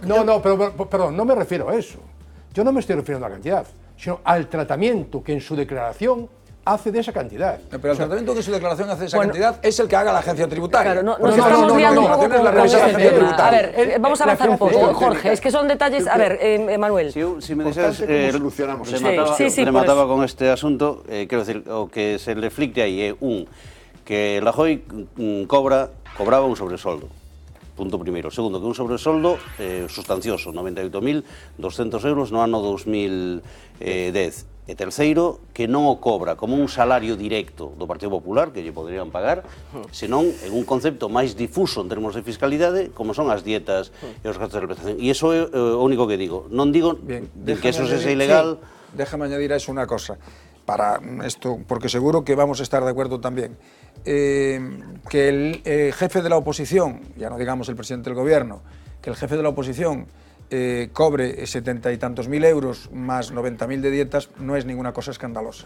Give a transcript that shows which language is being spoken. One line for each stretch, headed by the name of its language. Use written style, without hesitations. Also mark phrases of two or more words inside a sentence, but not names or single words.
Spanish: Pero perdón, no me refiero a eso. Yo no me estoy refiriendo a la cantidad, sino al tratamiento que en su declaración hace de esa cantidad. Pero el tratamiento que su declaración hace de esa cantidad es el que haga la agencia tributaria. Claro, nos estamos liando un poco con la a ver, vamos a avanzar un poco, Jorge, es que son detalles... A ver, Manuel. Si me dices,
Galician: remataba con este asunto, quero decir, o que se reflicte aí é que Rajoy cobraba un sobresoldo. Punto primeiro. Segundo, que un sobresoldo sustancioso, 98.200 euros no ano 2010. E terceiro, que non o cobra como un salario directo do Partido Popular, que lle poderían pagar, senón en un concepto máis difuso en termos de fiscalidade, como son as dietas e os gastos de representación. E iso é o único que digo. Non digo que
Spanish: eso sea ilegal... Déjame añadir a eso una cosa, para esto, porque seguro que vamos a estar de acuerdo también. Que el jefe de la oposición, ya no digamos el presidente del gobierno, que el jefe de la oposición cobre 70 y tantos mil euros más 90.000 de dietas no es ninguna cosa escandalosa.